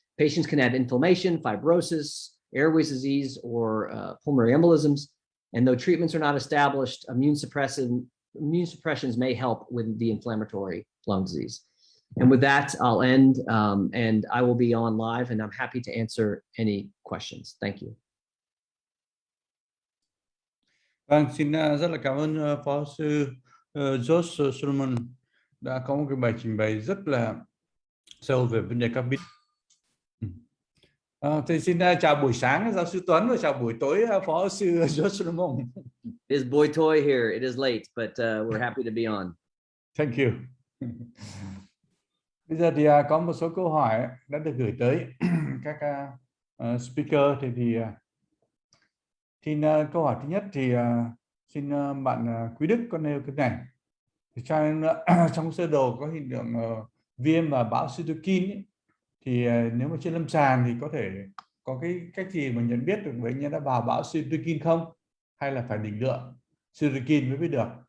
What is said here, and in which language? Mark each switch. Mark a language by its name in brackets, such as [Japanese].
[English] Patients can have inflammation, fibrosis, Airways disease, or pulmonary embolisms. And though treatments are not established, immune suppressions may help with the inflammatory lung disease. And with that, I'll end, and I will be on live, and I'm happy to answer any questions. Thank you. [Vietnamese] Vâng, xin rất là cảm ơn Phó sư Josh Solomon đã có một cái bài trình bày rất là sâu về vấn đề COVID. Thì xin chào buổi sáng giáo sư Tuấn và chào buổi tối Phó sư Josh Solomon. [English] It is boy toy here. It is late, but we're happy to be on. Thank you. [Vietnamese] Bây giờ thì có một số câu hỏi đã được gửi tới các speaker. Thì câu hỏi thứ nhất thì xin bạn Quý Đức có nêu cái này. Thì trong sơ đồ có hiện tượng viêm và bão cytokine thì nếu mà trên lâm sàng thì có thể có cái cách gì mà nhận biết được bệnh nhân đã vào bão cytokine không, hay là phải định lượng cytokine mới biết được.